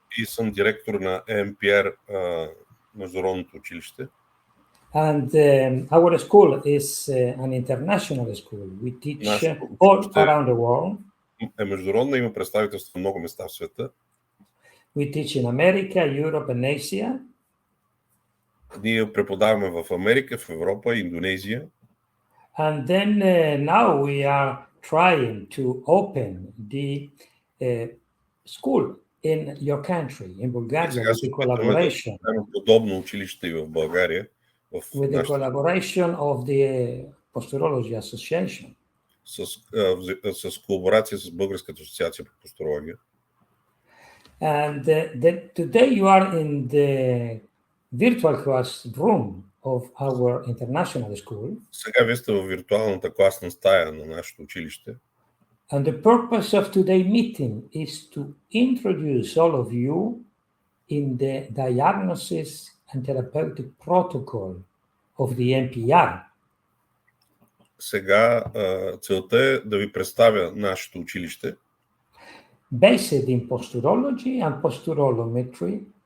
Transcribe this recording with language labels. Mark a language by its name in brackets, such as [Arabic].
[Bulgarian] И съм директор на M.P.R Международното училище. [English] And our school is an international school. We teach all around the world. [Bulgarian] Е международно, има представителство в много места в света. [English] We teach in America, Europe and Asia. [Bulgarian] Ние преподаваме в Америка, в Европа, Индонезия. [English] And then now we are trying to open the school in your country, in Bulgaria, with the collaboration. [Bulgarian] Подобно училище и в България. [English] With the collaboration of the Posturology Association. [Bulgarian] С колаборация с Българската асоциация по посturология. [English] And today you are in the virtual classroom of our international school. [Bulgarian] Сега вие сте в виртуалната класна стая на нашето училище. [English] And the purpose of today's meeting is to introduce all of you in the diagnosis and therapeutic protocol of the M.P.R. [Bulgarian] Сега целта е да ви представя нашето училище. [English] Based in posturology and posturometry.